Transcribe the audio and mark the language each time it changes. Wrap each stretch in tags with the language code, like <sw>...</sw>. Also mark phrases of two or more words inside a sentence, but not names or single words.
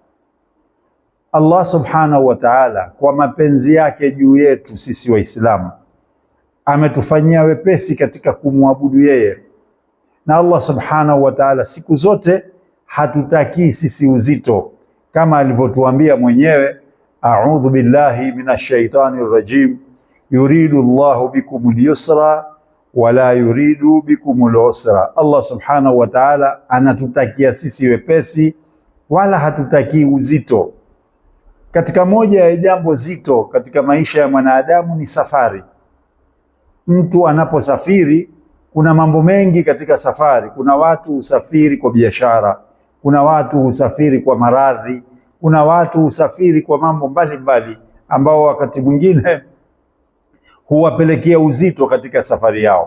<sw>Allah</sw> <ar>سبحانه وتعالى</ar> <sw>kwa mapenzi yake juu yetu sisi Waislamu ametufanyia wepesi katika kumwabudu yeye, na Allah</sw> <ar>سبحانه وتعالى</ar> <sw>siku zote hatutakii sisi uzito, kama alivyotuambia mwenyewe,</sw> <ar>أعوذ بالله من الشيطان الرجيم يريد الله بكم اليسر ولا يريد بكم العسر.</ar> <sw>Allah</sw> <ar>سبحانه وتعالى</ar> <sw>anatutakia sisi wepesi wala hatutakii uzito. Katika moja ya jambo zito katika maisha ya mwanadamu ni safari. Mtu anaposafiri, kuna mambo mengi katika safari. Kuna watu husafiri kwa biashara, kuna watu husafiri kwa maradhi, kuna watu husafiri kwa mambo mbalimbali ambao wakati mwingine huwapelekea uzito katika safari yao.</sw>